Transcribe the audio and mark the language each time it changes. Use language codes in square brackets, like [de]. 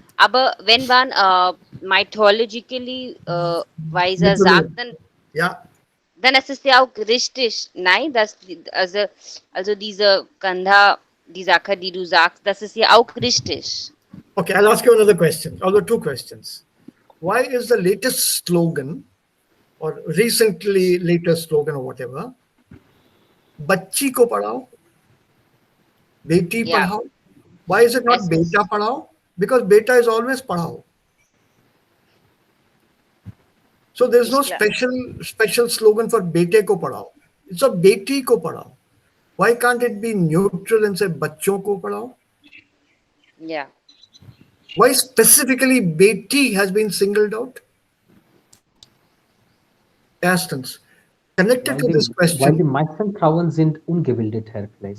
[de] Aber wenn man mythologically weise sagt, dann ist es ja auch richtig. Nein, also diese Kanda, die Sache, die du sagst, das ist ja auch richtig. [en] Okay, I'll ask you another question. Although two questions. Why is the latest slogan or recently latest slogan or whatever, [hi] बच्ची को पढ़ाओ, Beti Padhao? [en] Why is it not [hi] बेटा पढ़ाओ? [en] Because beta is always पढ़ाओ. So there's no special slogan for [hi] बेटे को पढ़ाओ. [en] It's a [hi] बेटी को पढ़ाओ. [en] Why can't it be neutral and say [hi] बच्चों को पढ़ाओ? [en] Yeah. Why specifically Beti has been singled out? Erstens, connected to this question. [de] Weil die meisten Frauen sind ungebildet, Herr Fleiss.